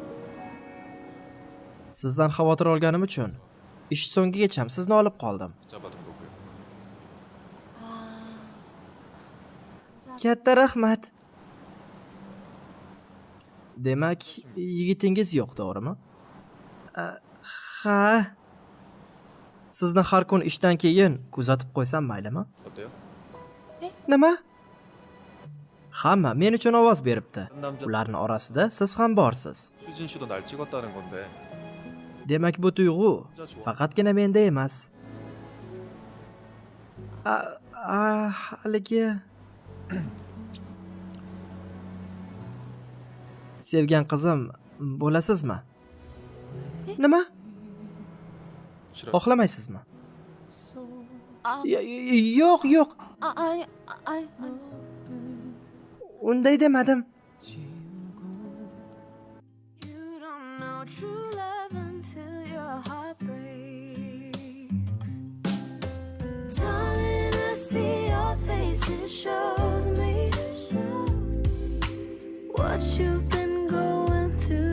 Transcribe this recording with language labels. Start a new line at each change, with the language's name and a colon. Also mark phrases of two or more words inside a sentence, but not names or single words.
Uzbek: Sizdan xavotir olganim uchun ish so'ngigacha sizni olib qoldim.
Korean: 붙잡아둔 거고요.
Uzbek: Katta rahmat. Demak, yigitingiz yo'q, to'g'rimi? Ha. Sizni har kun ishdan keyin kuzatib qo'ysam maylimi?
Korean: 어때요?
Uzbek: Nima? Hamma men uchun ovoz beribdi. Ularning orasida siz ham borsiz.
Korean: 수진 씨도 날 찍었다는 건데
Uzbek: Demak, bu tuyg'u faqatgina menda emas. Haligi sevgan qizim bo'lasizmi? Nima?
Korean: 싫어.
Uzbek: Xohlamaysizmi?
Korean: 아,
Uzbek: Yo'q, yo'q.
Korean: 아니.
Uzbek: Unday demadim.
English: You don't know true love until your heart breaks. Darling, I see your face, it shows me what you've been going through.